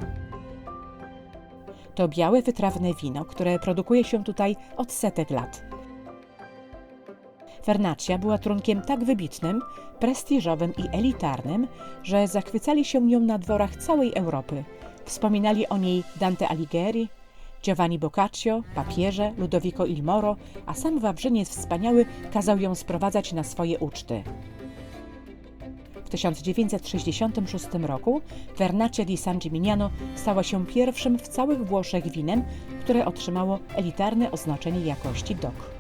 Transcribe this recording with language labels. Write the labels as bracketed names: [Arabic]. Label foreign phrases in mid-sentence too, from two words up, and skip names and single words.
[Polish] To białe, wytrawne wino, które produkuje się tutaj od setek lat. Vernaccia była trunkiem tak wybitnym, prestiżowym i elitarnym, że zachwycali się nią na dworach całej Europy. Wspominali o niej Dante Alighieri, Giovanni Boccaccio, papieże, Ludovico il Moro, a sam Wawrzyniec Wspaniały kazał ją sprowadzać na swoje uczty. W 1966 roku Vernaccia di San Gimignano stała się pierwszym w całych Włoszech winem, które otrzymało elitarne oznaczenie jakości DOC.